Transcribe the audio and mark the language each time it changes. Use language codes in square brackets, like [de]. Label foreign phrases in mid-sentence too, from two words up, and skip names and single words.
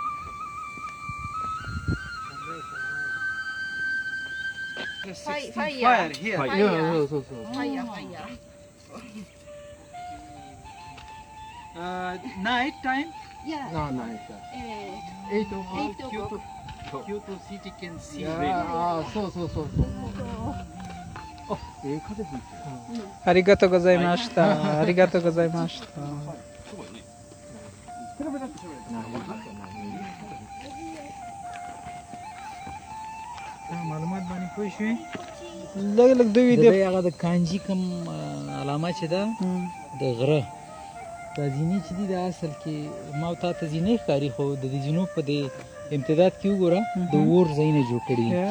[en] Fire here. Fire. Yeah, Fire. Night time Yeah. No, nice. 8 o'clock. Kyoto city can see Yeah, so. [ja] 風吹いてる。ありがとうございました。ありがとうございました。 [ps] معلومات باندې پوه شوې. لږ دوی د هغه د کانجي کوم علامه چې ده د غره دا زینې چې دي د اصل کې ما تا ته زینې ښکاري، خو د دې زینو په دې امتداد کې وګوره د اور ځایونه جوړ کړي دي.